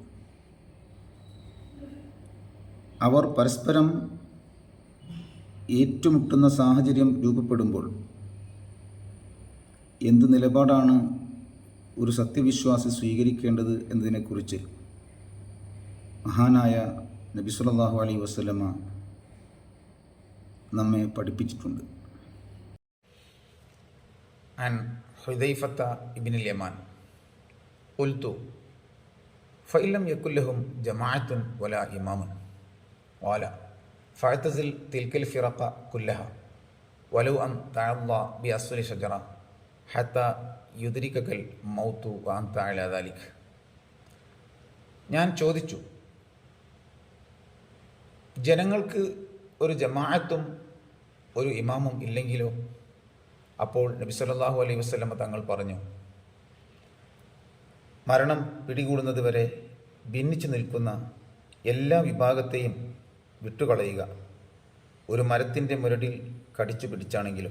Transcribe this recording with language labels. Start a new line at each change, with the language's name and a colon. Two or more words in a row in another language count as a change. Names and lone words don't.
Malayalam: അവർ പരസ്പരം ഏറ്റുമുട്ടുന്ന സാഹചര്യം രൂപപ്പെടുമ്പോൾ എന്ത് നിലപാടാണ് ഒരു സത്യവിശ്വാസി സ്വീകരിക്കേണ്ടത് എന്നതിനെക്കുറിച്ച് മഹാനായ നബി
Arabic: صلى الله عليه وسلم
Malayalam: നമ്മെ പഠിപ്പിച്ചിട്ടുണ്ട്.
Arabic: عن حذيفة بن اليمان قلت فإن لم يكن لهم جماعة ولا إمام قال فاعتزل تلك الفرق كلها ولو أن تعضى بأصل شجرة حتى يدركك الموت وأنت على ذلك.
Malayalam: ഞാൻ ചോദിച്ചു, ജനങ്ങൾക്ക് ഒരു ജമാഅത്തും ഒരു ഇമാമും ഇല്ലെങ്കിലോ? അപ്പോൾ നബി
Arabic: صلى الله عليه وسلم
Malayalam: തങ്ങൾ പറഞ്ഞു, മരണം പിടികൂടുന്നത് വരെ ഭിന്നിച്ചു നിൽക്കുന്ന എല്ലാ വിഭാഗത്തെയും വിട്ടുകളയുക, ഒരു മരത്തിൻ്റെ മുരടിൽ കടിച്ചു പിടിച്ചാണെങ്കിലും.